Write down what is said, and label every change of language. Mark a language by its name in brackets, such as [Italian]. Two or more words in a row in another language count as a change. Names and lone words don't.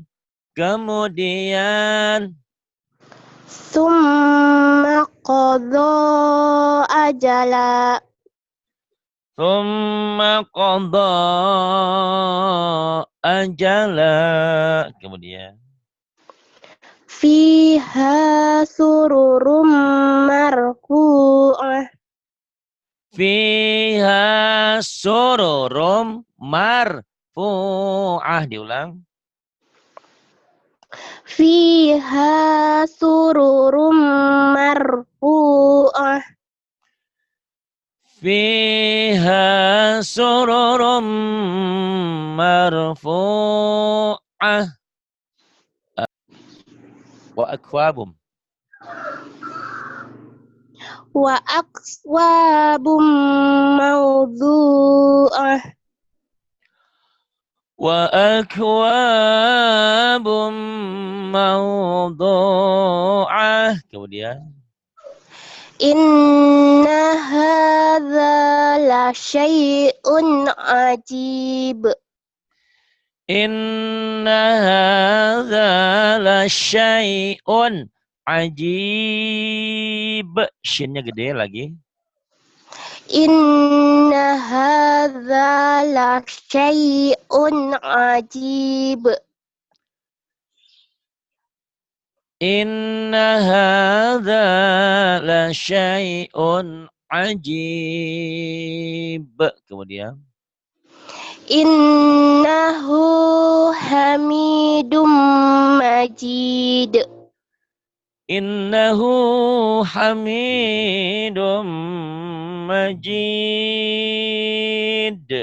[Indonesian] Kemudian. [Arabic] ثم قضى أجلا. ثم قضى أجلا. [Indonesian] Kemudian. [Arabic] فيها سرر مرفوعة. فيها سرر مرفوعة. Diulang. فيها سرر مرفوعة. فيها سرر مرفوعة. وأكواب. وأكواب موضوعة. وأكواب موضوعة. [Indonesian] Kemudian. [Arabic] إن هذا لشيء عجيب. إن هذا لشيء عجيب. [Indonesian] Shinnya gede lagi. [Arabic] إن هذا لشيء عجيب. إن هذا لشيء عجيب. [Indonesian] Kemudian. [Arabic] إنه حميد مجيد. إنه حميد مجيد.